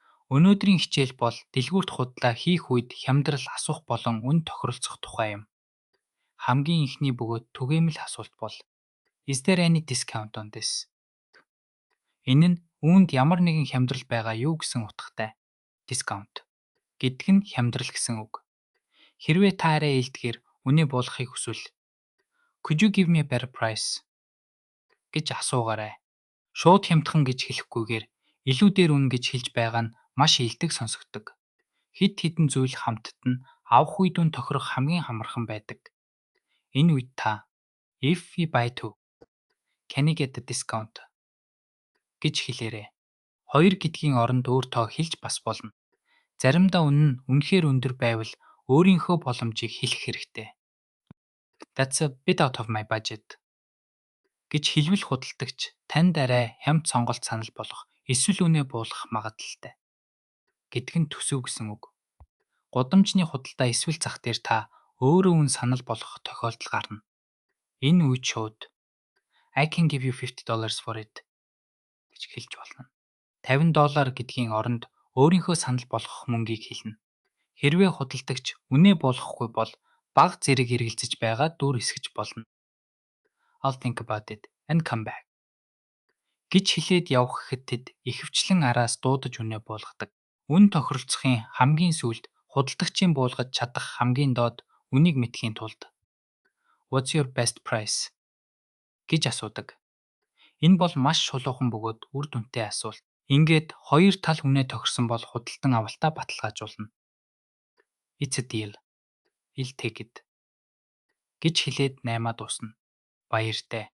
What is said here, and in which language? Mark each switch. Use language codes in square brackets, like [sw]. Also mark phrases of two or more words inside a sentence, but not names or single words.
[mn] Өнөөдрийн хичээл бол дэлгүүрт худлаа хийх үед хямдрал асуух болон үн тохиролцох тухай юм. Хамгийн ихний бөгөөд түгээмэл асуулт бол [en] Is there any discount on this? [mn] Энэ нь үүнд ямар нэгэн хямдрал байгаа юу гэсэн утгатай. Discount гэдэг нь хямдрал гэсэн үг. Хэрвээ та арай ээлдгээр үнэ буулгахыг хүсвэл [en] Could you give me a better price [mn] гэж асуугаарай. Шууд хямдхан гэж хэлэхгүйгээр илүү дээр үнэ гэж хэлж байгаа нь маш илдэг сонсогддог. Хэд хэдэн зүйл хамтд нь авах үед үн тохирох хамгийн амархан байдаг. Энэ үед та [en] If we buy two, can I get a discount [mn] гэж хэлээрэй. Хоёр гэдгийн оронд өөр тоо хэлж бас болно. Заримдаа үнэ нь үнэхээр өндөр байвал өөрийнхөө боломжийг хэлэх хэрэгтэй. [en] That's a bit out of my budget [mn] гэж хэлвэл худалдагч танд арай хямд сонголт санал болгох эсвэл үнэ буулгах магадлалтай. Гэдг нь төсөв гэсэн үг. Гудамжны худалдаа эсвэл зах дээр та өөрөө үн санал болгох тохиолдол гарна. Энэ үед шууд [en] I can give you $50 for it [mn] гэж хэлж болно. $50 гэдгийн оронд өөрийнхөө санал болгох мөнгийг хэлнэ. Хэрвээ худалдагч үнэ буулгахгүй бол бага зэрэг эргэлзэж байгаа дүр эсгэж болно. [en] I'll think about it and come back [mn] гэж хэлээд явах гэхэд тэд ихэвчлэн араас дуудаж үнэ буулгадаг. Үн тохиролцохын хамгийн сүүлд худалдагчийн буулгаж чадах хамгийн доод үнийг мэдхийн тулд [en] What's your best price [mn] гэж асуудаг. Энэ бол маш шулуухан бөгөөд үр дүнтэй асуулт. Ингээд хоёр тал үнэ тохирсон бол худалдан авалтаа баталгаажуулна. [en] It's a deal. I'll take it [mn] гэж хэлээд наймаа дуусна. Баяртай.